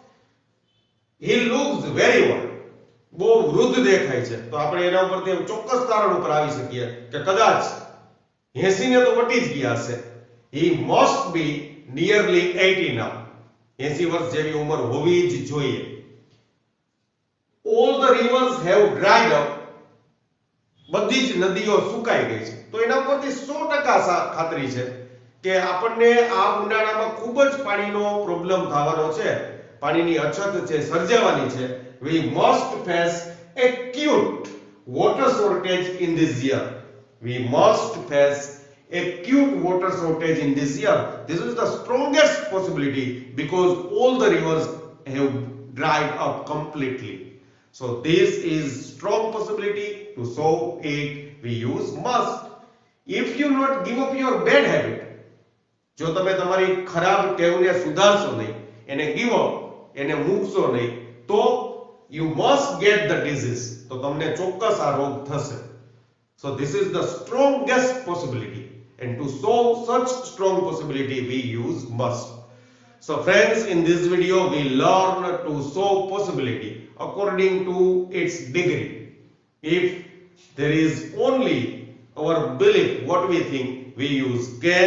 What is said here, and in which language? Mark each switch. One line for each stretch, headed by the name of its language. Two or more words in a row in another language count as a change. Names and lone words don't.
English: He looks very old.
Gujarati: બહુ વૃદ્ધ દેખાય છે, તો આપણે એના ઉપરથી ચોક્કસ તારણ ઉપર આવી શકીએ કે કદાચ 80 ને તો વટી જ ગયા હશે.
English: He must be nearly 80 now.
Gujarati: 80 વર્ષ જેવી ઉંમર હોવી જ જોઈએ.
English: All the rivers have dried up.
Gujarati: બધી જ નદીઓ સુકાઈ ગઈ છે. તો એના ઉપરથી 100% ખાતરી છે કે આપણને આ ઉનાળામાં ખૂબ જ પાણીનો પ્રોબ્લેમ થવાનો છે, પાણીની અછત છે, સર્જાવાની છે.
English: We must face acute water shortage in this year. We must face acute water shortage in this year. This is the strongest possibility because all the rivers have dried up completely. So this is strong possibility. To show it we use must. If you not give up your bad habit,
Gujarati: જો તમે તમારી ખરાબ ટેવને સુધારશો નહીં, એને
English: give up,
Gujarati: એને મૂકશો નહીં, તો
English: you must get the disease.
Gujarati: તો તમને ચોક્કસ આ રોગ થશે.
English: So this is the strongest possibility, and to show such strong possibility we use must. So friends, in this video we learn to show possibility according to its degree. If there is only our belief, what we think, we use can.